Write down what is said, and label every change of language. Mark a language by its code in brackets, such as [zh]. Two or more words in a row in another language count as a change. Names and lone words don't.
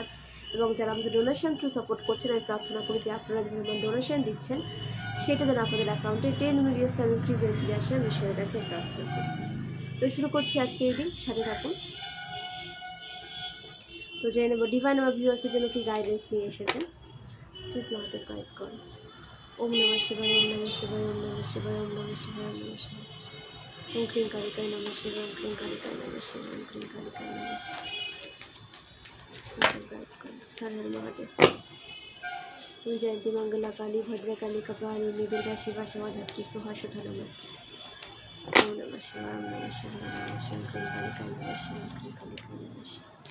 [bn] এবং যারা আমাকে [en] donation through support [bn] করছেন, আমি প্রার্থনা করি যে আপনারা যেভাবে ডোনেশন দিচ্ছেন সেটা যেন আপনাদের অ্যাকাউন্টে 10 [en] million time increase [bn] ফিরে আসে, বিষয়ের কাছে প্রার্থনা করি। তো শুরু করছি আজকে এই দিন, সাথে থাকুন। তো জেনে নেব ডিভাইন আমার ভিউয়ার্সের জন্য কি গাইডেন্স নিয়ে এসেছেন। প্লিজ আমাদের গাইড করুন। [sa] ওম নমঃ শিবায়, ওম নমঃ শিবায়, ওম নমঃ শিবায়, ওম নমঃ শিবায়, ওম নমঃ শিবায়। ওম ক্লিং কালিকায় নমঃ শিবায়, ওম ক্লিং কালিকায় নমঃ শিবায়, ওম ক্লিং কালিকায় নমঃ শিবায়। [bn] গাইড করুন। হর হর মহাদেব। [sa] जयंती मंगला काली भद्रकाली कपालिनी दुर्गा शिवा शिवा धरती सुहासुधा नमस्ते। ओम नमः शिवाय, ओम नमः शिवाय, ओम नमः शिवाय, क्लीं कालिकाय नमः शिवाय, क्लीं कालिकाय नमः शिवाय।